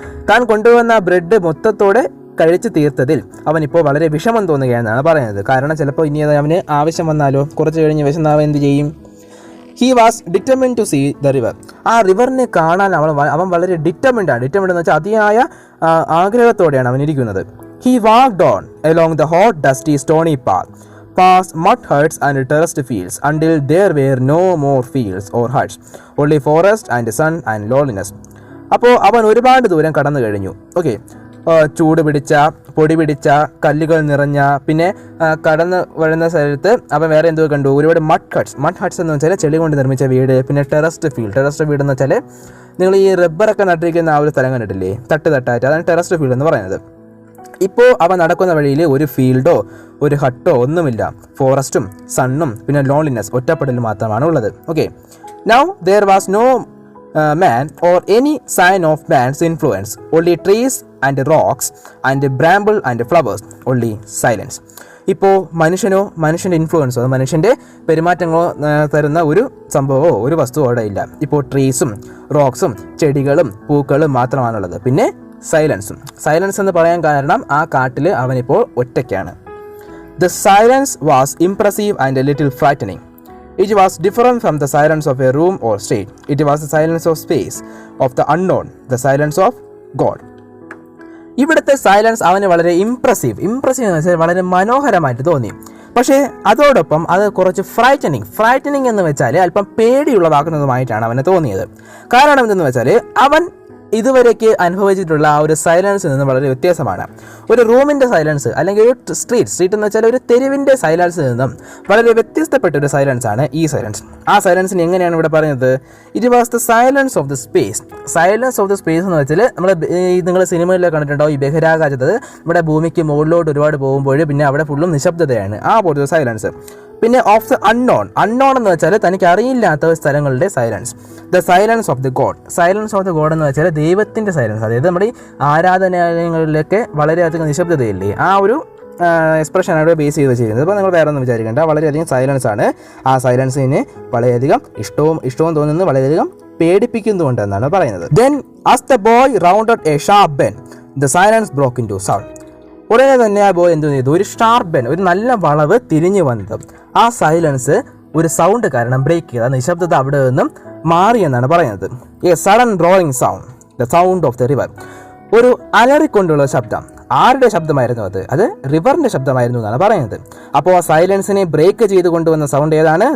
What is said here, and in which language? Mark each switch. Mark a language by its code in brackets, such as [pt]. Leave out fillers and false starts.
[ml] താൻ കൊണ്ടുവന്ന ബ്രെഡ് മൊത്തത്തോടെ കഴിച്ചു തീർത്തതിൽ അവനിപ്പോൾ വളരെ വിഷമം തോന്നുകയെന്നാണ് പറയുന്നത്. കാരണം ചിലപ്പോൾ ഇനി അവന് ആവശ്യം വന്നാലോ, കുറച്ച് കഴിഞ്ഞ് വിശന്നാവൻ എന്ത് ചെയ്യും. [en] He was determined to see the river. [ml] ആ റിവറിനെ കാണാൻ അവൻ വളരെ ഡിറ്റർമിൻഡാണ്. ഡിറ്റർമിൻഡ് എന്ന് വെച്ചാൽ അതിയായ ആഗ്രഹത്തോടെയാണ് അവൻ ഇരിക്കുന്നത്. [en] He walked on along the hot dusty stony path past mud huts and terraced fields until there were no more fields or huts, only forest and sun and loneliness. [ml] അപ്പോൾ അവൻ ഒരുപാട് ദൂരം കടന്നു കഴിഞ്ഞു. ഓക്കെ, ചൂട് പിടിച്ച, പൊടി പിടിച്ച, കല്ലുകൾ നിറഞ്ഞ, പിന്നെ കടന്ന് വരുന്ന സ്ഥലത്ത് അവൻ വേറെ എന്തോ കണ്ടു, ഒരുപാട് മഡ് ഹട്ട്സ് എന്ന് വെച്ചാൽ ചെളി കൊണ്ട് നിർമ്മിച്ച വീട്, പിന്നെ ടെറസ്ഡ് വീട് എന്ന് വെച്ചാൽ നിങ്ങൾ ഈ റബ്ബറൊക്കെ നട്ടിരിക്കുന്ന ആ ഒരു സ്ഥലം കണ്ടിട്ടില്ലേ, തട്ടായിട്ട്, അതാണ് ടെറസ്ഡ് ഫീൽഡ് എന്ന് പറയുന്നത്. ഇപ്പോൾ അവൻ നടക്കുന്ന വഴിയിൽ ഒരു ഫീൽഡോ ഒരു ഹട്ടോ ഒന്നുമില്ല, ഫോറസ്റ്റും സണ്ണും പിന്നെ ലോൺലിനെസ്, ഒറ്റപ്പെടൽ മാത്രമാണ് ഉള്ളത്. [en] Okay, now there was no man or any sign of man's influence, only trees and rocks and bramble and flowers, only silence. [ml] ഇപ്പോൾ മനുഷ്യൻ്റെ ഇൻഫ്ലുവൻസോ മനുഷ്യൻ്റെ പെരുമാറ്റങ്ങളോ തരുന്ന ഒരു സംഭവമോ ഒരു വസ്തുവോ അവിടെ ഇല്ല. ഇപ്പോൾ ട്രീസും റോക്സും ചെടികളും പൂക്കളും മാത്രമാണുള്ളത്, പിന്നെ സൈലൻസ് എന്ന് പറയാൻ കാരണം ആ കാട്ടിൽ അവനിപ്പോൾ ഒറ്റയ്ക്കാണ്. [en] The silence was impressive and a little frightening. It was different from the silence of a room or street. It was the silence of space, of the unknown, the silence of God. [ml] ഇവിടുത്തെ silence അവന് വളരെ impressive എന്ന് വെച്ചാൽ വളരെ മനോഹരമായിട്ട് തോന്നി. പക്ഷേ അതോടൊപ്പം അത് കുറച്ച് ഫ്രൈറ്റനിങ് എന്ന് വെച്ചാൽ അല്പം പേടിയുള്ളതാക്കുന്നതുമായിട്ടാണ് അവന് തോന്നിയത്. കാരണം എന്തെന്ന് വെച്ചാൽ അവൻ ഇതുവരേക്ക് അനുഭവിച്ചിട്ടുള്ള ആ ഒരു സൈലൻസിൽ നിന്ന് വളരെ വ്യത്യാസമാണ്. ഒരു റൂമിൻ്റെ സൈലൻസ് അല്ലെങ്കിൽ ഒരു സ്ട്രീറ്റ് എന്ന് വെച്ചാൽ ഒരു തെരുവിൻ്റെ സൈലൻസിൽ നിന്നും വളരെ വ്യത്യസ്തപ്പെട്ട ഒരു സൈലൻസാണ് ഈ സൈലൻസ്. ആ സൈലൻസിന് എങ്ങനെയാണ് ഇവിടെ പറയുന്നത്? [en] It was the silence of the space. [ml] എന്ന് വെച്ചാൽ നിങ്ങൾ സിനിമകളിലൊക്കെ കണ്ടിട്ടുണ്ടോ, ഈ ബഹിരാകാശത്ത് നമ്മുടെ ഭൂമിക്ക് മുകളിലോട്ട് ഒരുപാട് പോകുമ്പോൾ പിന്നെ അവിടെ ഫുള്ളും നിശബ്ദതയാണ്, ആ പോലത്തെ സൈലൻസ്. പിന്നെ [en] of the unknown [ml] എന്ന് വെച്ചാൽ തനിക്ക് അറിയില്ലാത്ത സ്ഥലങ്ങളുടെ silence. [en] the silence of the god [ml] എന്ന് വെച്ചാൽ ദൈവത്തിൻ്റെ സൈലൻസ്. അതായത് നമ്മുടെ ഈ ആരാധനാലയങ്ങളിലൊക്കെ വളരെയധികം നിശബ്ദതയില്ലേ, ആ ഒരു എക്സ്പ്രഷനാണ് ഇവിടെ ബേസ് ചെയ്ത് വെച്ചിരിക്കുന്നത്. അപ്പോൾ നിങ്ങൾ വേറെ ഒന്നും വിചാരിക്കേണ്ട, വളരെയധികം സൈലൻസ് ആണ്. ആ സൈലൻസിന് വളരെയധികം ഇഷ്ടവും തോന്നുന്നു, വളരെയധികം പേടിപ്പിക്കുന്നുണ്ടെന്നാണ് പറയുന്നത്. [en] Then as the boy rounded a sharp bend, the silence broke into sound. [ml] ഉടനെ തന്നെ ആ ബോയ് എന്ത് ചെയ്തു, ഒരു ഷാർപ്പ് ബെൻഡ്, ഒരു നല്ല വളവ് തിരിഞ്ഞു വന്നത് ആ സൈലൻസ് ഒരു സൗണ്ട് കാരണം ബ്രേക്ക് ചെയ്ത നിശബ്ദത അവിടെ നിന്നും മാറിയെന്നാണ് പറയുന്നത്. [en] A sudden roaring sound, the sound of the river. [ml] ഒരു അലറിക്കൊണ്ടുള്ള ശബ്ദം. ആരുടെ ശബ്ദമായിരുന്നു അത് റിവറിന്റെ ശബ്ദമായിരുന്നു എന്നാണ് പറയുന്നത്. അപ്പോൾ ആ സൈലൻസിനെ ബ്രേക്ക് ചെയ്ത് കൊണ്ടുവന്ന സൗണ്ട് ഏതാണ്?